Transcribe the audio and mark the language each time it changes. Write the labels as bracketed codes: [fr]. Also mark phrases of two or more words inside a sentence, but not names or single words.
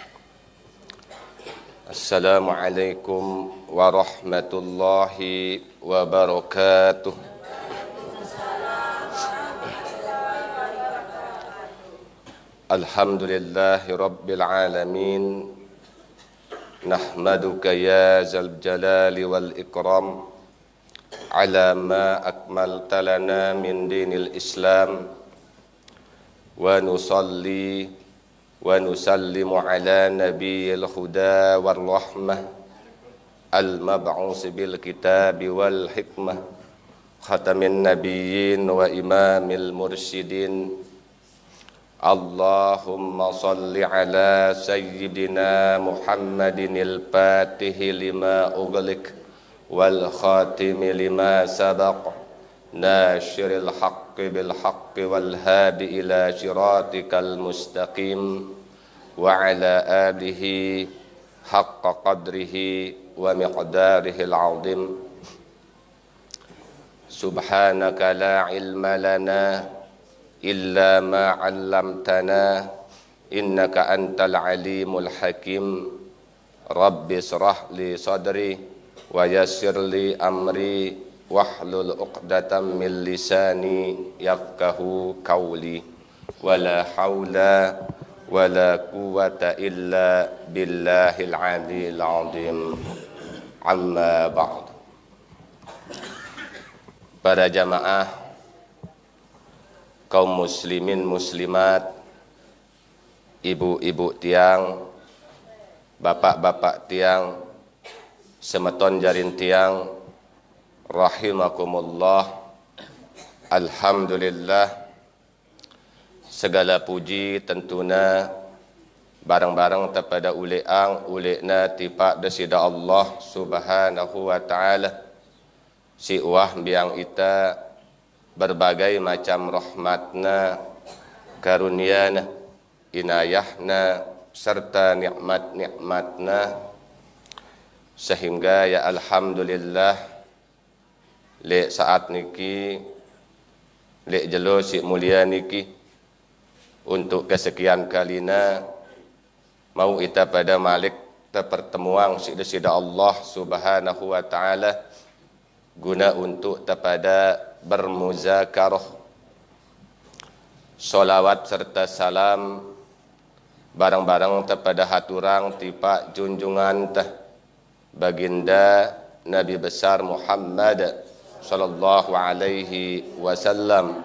[ar] السلام عليكم ورحمة الله وبركاته. الحمد لله رب العالمين. نحمدك يا ذا الجلال والإكرام على ما أكملت لنا من دين الإسلام ونصلي ونسلم على نبي الهدى والرحمة المبعوث بالكتاب والحكمة خاتم النبيين وإمام المرشدين. اللهم صل على سيدنا محمد الفاتح لما أغلق والخاتم لما سبق ناصر الحق بالحق والهادي إلى صراطك المستقيم وعلى آله حق قدره ومقداره العظيم. سبحانك لا علم لنا إلا ما علمتنا إنك أنت العليم الحكيم. رب اشرح لي صدري ويسر لي أمري واحلل عقدة من لساني يفقهوا قولي. ولا حول ولا قوة إلا بالله العلي العظيم. أما بعد. [id] Para jamaah kaum muslimin muslimat, ibu-ibu [sas] tiang, [id] bapak-bapak [sas] tiang, semeton jarin tiang, rahimakumullah. Alhamdulillah, [id] segala puji [sas] tentuna barang-barang kepada uleang ulekna tipak desida Allah [ar] سبحانه وتعالى. [sas] Si uah biang ita [id] berbagai macam [sas] rahmatna, karuniana, inayahna, serta nikmat-nikmatna, sehingga ya alhamdulillah lek saat niki, lek jelo si mulia niki, untuk kesekian kalina mau ita pada malik pertemuan sida Allah [ar] سبحانه وتعالى [id] guna untuk kepada bermuzakarah. Solawat serta salam [sas] barang-barang kepada haturang tipak junjungan teh baginda Nabi besar Muhammad [ar] صلى الله عليه وسلم.